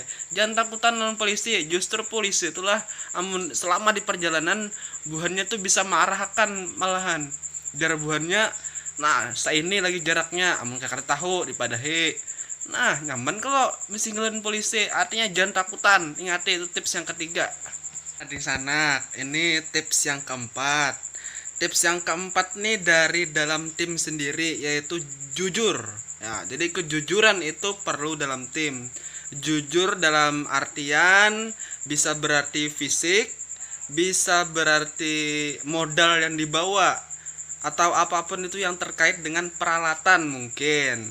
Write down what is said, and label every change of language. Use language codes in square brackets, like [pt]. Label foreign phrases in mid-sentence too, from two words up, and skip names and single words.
[bjn] Jangan takutan lawan polisi, justru polisi itulah amun selama di perjalanan buhannya tuh bisa mengarahkan malahan jarak buhannya. Nah, ini lagi jaraknya amun kakak tahu dipadahi. Nah, nyaman kalau mesti ngelawan polisi. Artinya jangan takutan. [id] Ingat itu tips yang ketiga. Di sana, ini tips yang keempat. Tips yang keempat nih dari dalam tim sendiri, yaitu jujur. Ya, jadi kejujuran itu perlu dalam tim. Jujur dalam artian bisa berarti fisik, bisa berarti modal yang dibawa, atau apapun itu yang terkait dengan peralatan mungkin.